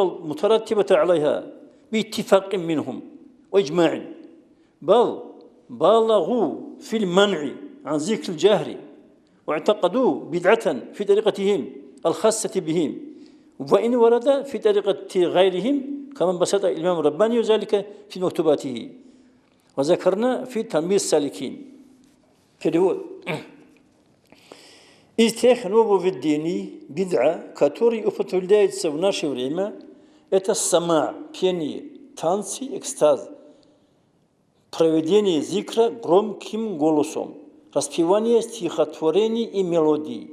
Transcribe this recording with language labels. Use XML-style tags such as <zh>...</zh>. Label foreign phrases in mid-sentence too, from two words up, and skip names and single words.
<ar>المترتبة عليها باتفاق منهم وإجماع بل بالغوا في المنع عن ذكر الجهر واعتقدوا بدعة في طريقتهم الخاصة بهم وإن ورد في طريقة غيرهم كما بسط الإمام الرباني ذلك في مكتوباته وذكرنا في تلميذ السالكين.</ar> <ru>Перевод. Из тех нововведений бид'a, которые употребляются в наше время, это сама, пение, танцы, экстаз, проведение зикра громким голосом, распевание стихотворений и мелодий.</ru>